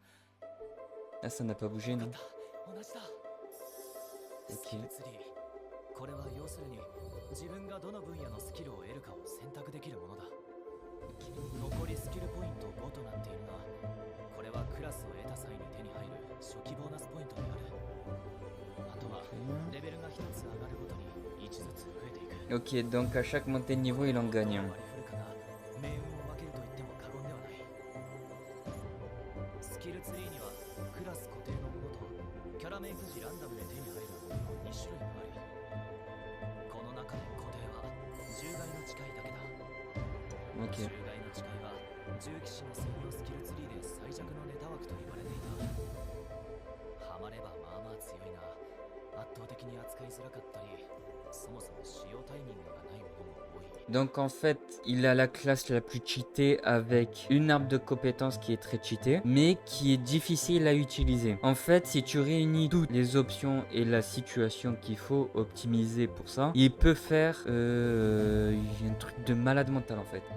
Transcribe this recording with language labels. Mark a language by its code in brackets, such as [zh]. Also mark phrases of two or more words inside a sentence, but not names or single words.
[fr] Ah, ça n'a pas bougé, non? Ok. [ja] これは要するに自分がどの分野のスキルを得るかを選択できるものだ。残りスキルポイント5となっているが、これはクラスを得た際に手に入る初期ボーナスポイントである。あとはレベルが1つ上がるごとに1ずつ増えていく。 [fr] Ok, donc à chaque montée de niveau, il en gagne un. [ja] 割り振るかが命運を分けると言っても過言ではない。スキルツリーにはクラス固定のものとキャラメイク時ランダムで手に入るものの2種類があり、この中で固定は獣害の誓いだけだ。 [fr] Ok. [ja] 獣害の誓いは獣騎士の専用スキルツリーで最弱のネタ枠と言われていた。ハマればまあまあ強いが圧倒的に扱いづらかったり、そもそも使用タイミングがないものも多い。 [fr] Donc en fait, il a la classe la plus cheatée avec une arbre de compétences qui est très cheatée, mais qui est difficile à utiliser. En fait, si tu réunis toutes les options et la situation qu'il faut optimiser pour ça, il peut faire un truc de malade mental en fait.